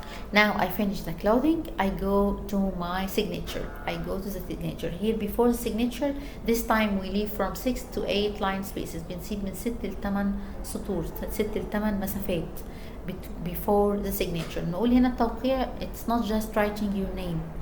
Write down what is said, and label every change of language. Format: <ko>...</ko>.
<en>Now I finish the clothing. I go to my signature. Here before the signature this time we leave from 6 to 8 line spaces.</en> <ar>بنسيب من 6 ل 8 سطور، 6 ل 8 مسافات</ar> <en>before the signature.</en> <ar>نقول هنا التوقيع</ar> <en>it's not just writing your name.</en>